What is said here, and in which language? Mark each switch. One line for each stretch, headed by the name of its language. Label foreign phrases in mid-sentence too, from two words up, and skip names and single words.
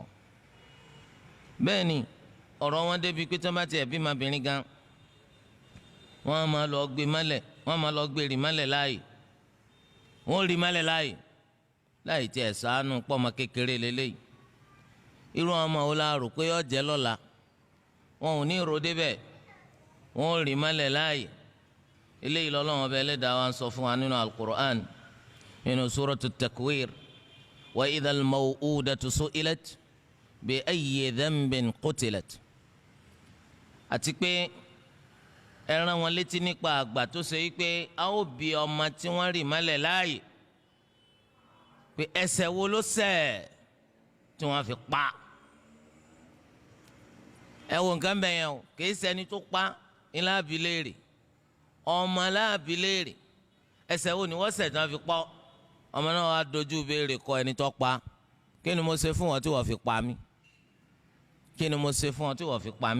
Yoruba: bẹ́ẹ̀ ni ọ̀rọ̀ wọn débi pé tó bá tiẹ̀ bí ọmọbìnrin gan wọ́n máa lọ gbé mọ́lẹ̀ wọ́n máa lọ gbé rì mọ́lẹ̀ láàyè wọ́n rì mọ́lẹ̀ láàyè láì tiẹ̀ ṣàánú pọ́mọ kékeré lélẹ́yìí. irú ọmọ wo la rò pé ó jẹ́ lọ́la wọn ò ní ro débẹ̀ wọ́n rì mọ́lẹ̀ láàyè. eléyìí lọ́lọ́wọ́n bẹ́ẹ̀ lẹ́dàá wa ń sọ fún wa nínú al-Qur'an nínú suratu Takwir
Arabic: وإذا الموءودة سئلت بأي ذنب قتلت.
Yoruba: àti pé ẹ rán wọn létí nípa àgbà tó ṣe wípé a ó bi ọmọ tí wọ́n rì mọ́lẹ̀ láàyè pé ẹ̀ṣẹ̀ wo ló ṣẹ̀ tí wọ́n fi pa. ẹ wo nǹkan bẹ́ẹ̀ yẹn o kì í ṣẹni tó pa ńlá bi léèrè ọmọ láàbí léèrè ẹ̀ṣẹ̀ wo ni wọ́n ṣẹ̀ tí wọ́n fi pa ọmọ náà wàá dojú béèrè kọ ẹni tó pa kí ni mo ṣe fún wọn tí wọ́n fi pa mí kí ni mo ṣe fún wọn tí wọ́n fi pa mí.